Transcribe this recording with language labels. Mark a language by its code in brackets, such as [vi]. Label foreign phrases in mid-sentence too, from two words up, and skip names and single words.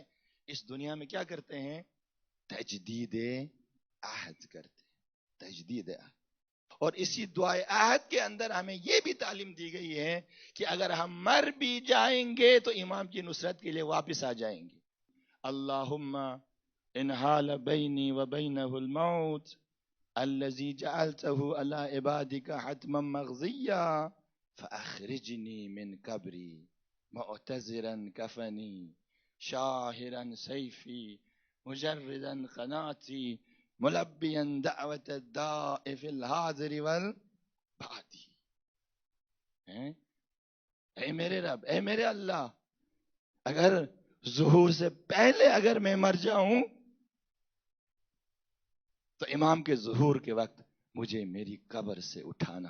[ur] اس دنیا میں کیا کرتے ہیں؟ تجدید عہد کرتے ہیں. تجدید عہد. اور اسی دعائے عہد کے اندر ہمیں یہ بھی تعلیم دی گئی ہے کہ اگر ہم مر بھی جائیں گے تو امام کی نصرت کے لیے واپس آ جائیں گے. [ar] اللہم ان حال بینی و بینہ الموت الذی جعلتہ علی عبادک حتما مغضیا فاخرجنی من قبری معتذرا کفنی شاہرا سیفی مجردا قناتی ملبیا دعوت الداء فی الحاضر والبادی. [ur] اے میرے رب، اے میرے اللہ، اگر ظہور سے پہلے اگر میں مر جاؤں تو امام کے ظہور کے وقت مجھے میری قبر سے اٹھانا.